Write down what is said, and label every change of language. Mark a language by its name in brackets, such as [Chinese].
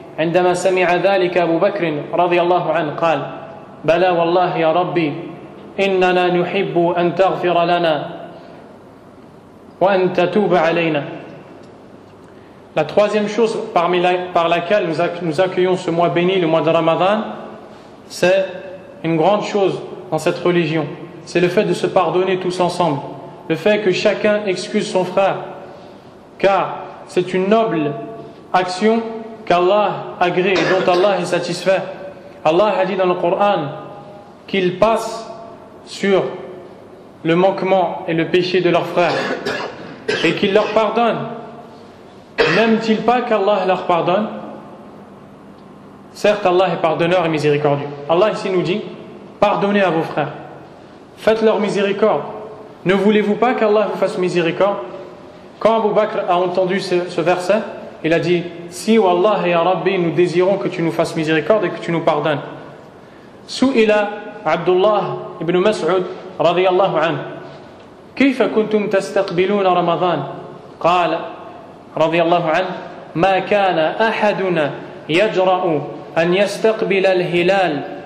[Arabic] عندما سمع ذلك أبو بكر رضي الله عنه قال بلى والله يا ربي إننا نحب أن تغفر لنا وأن تتوب علينا. [French] La troisième chose par laquelle nous accueillons ce mois béni, le mois de Ramadan, c'est une grande chose dans cette religion. C'est le fait de se pardonner tous ensemble. Le fait que chacun excuse son frère. Car c'est une noble action qu'Allah agrée et dont Allah est satisfait. Allah a dit dans le Coran qu'il passe sur le manquement et le péché de leurs frères et qu'il leur pardonne. N'aime-t-il pas qu'Allah leur pardonne? Certes, Allah est pardonneur et miséricordieux. Allah ici nous dit, pardonnez à vos frères, faites-leur miséricorde. Ne voulez-vous pas qu'Allah vous fasse miséricorde? Quand Abu Bakr a entendu ce verset, il a dit, si Wallah ya Rabbi, nous désirons que tu nous fasses miséricorde et que tu nous pardonnes. [Arabic] Su'ila Abdullah ibn Mas'ud radiyallahu anhu, كيف كنتم تستقبلون رمضان؟ قال رضي الله عنه ما كان أحدنا يجرأ أن يستقبل الهلال